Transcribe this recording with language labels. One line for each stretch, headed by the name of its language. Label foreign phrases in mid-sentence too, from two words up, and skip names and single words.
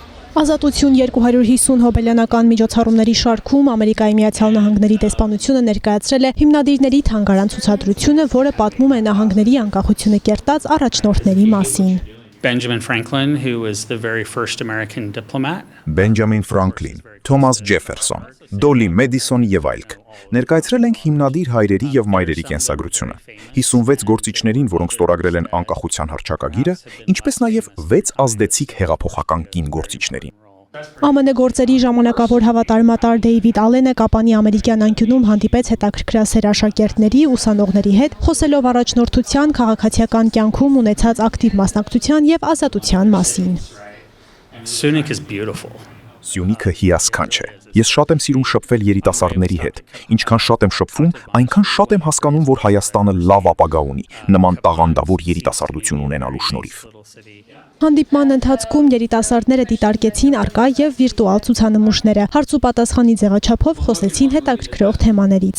Armenian: Ազատություն 250 հոբելյանական միջոցառումների շարքում Ամերիկայի Միացյալ Նահանգների դեսպանությունը ներկայացրել է հիմնադիրների թանգարան ցուցադրությունը, որը պատմում է նահանգների անկախությունը կերտած առաջնորդների մասին։
English: Benjamin Franklin, who was the very first American diplomat.
Armenian: Բենջամին Ֆրանկլին, Թոմաս Ջեֆերսոն, Դոլի Մեդիսոն եւ այլք։ Ներկայացրել ենք հիմնադիր հայրերի եւ մայրերի կենսագրությունը, 56 գործիչներին, որոնք ստորագրել են անկախության հռչակագիրը, ինչպես նաեւ 6 ազդեցիկ հեղափոխական կին գործիչներին։ ԱՄՆ գործերի ժամանակավոր հավատարմատար Դեյվիդ Ալենը Կապանի ամերիկյան անկյունում հանդիպեց հետաքրքրասեր աշակերտների, ուսանողների հետ, խոսելով առաջնորդության, քաղաքացիական կյանքում ունեցած ակտիվ մասնակցության եւ ազատության մասին։
English: Syunik is beautiful.
Armenian: Սյունիքը հիասքանչ է։ Ես շատ եմ սիրում շփվել երիտասարդների հետ։ Ինչքան շատ եմ շփվում, այնքան շատ եմ հասկանում, որ Հայաստանը լավ ապագա ունի, նման տաղանդավոր երիտասարդություն ունենալու շնորհիվ։ Հանդիպման ընթացքում երիտասարդները դիտարկեցին առկա եւ վիրտուալ ցուցանմուշները, հարց ու պատասխանի ձևաչափով խոսեցին հետաքրքրող թեմաներից։